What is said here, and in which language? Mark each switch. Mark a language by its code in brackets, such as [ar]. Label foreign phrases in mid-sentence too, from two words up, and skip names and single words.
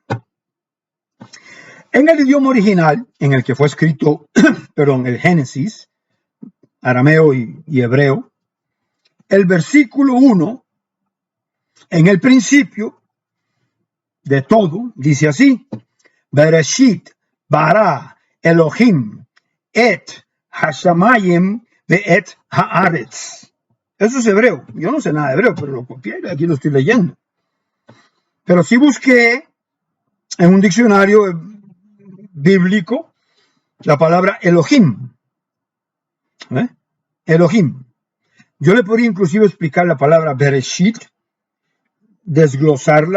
[es] En el idioma original, en el que fue escrito, el Génesis, arameo y hebreo, el versículo 1, en el principio de todo, dice así, [he] בראשית ברא אלוהים את השמים ואת הארץ. [es] Eso es hebreo. Yo no sé nada de hebreo, pero lo copié y aquí lo estoy leyendo. Pero sí busqué en un diccionario bíblico la palabra Elohim. Elohim. Yo le podría inclusive explicar la palabra Bereshit, desglosarla.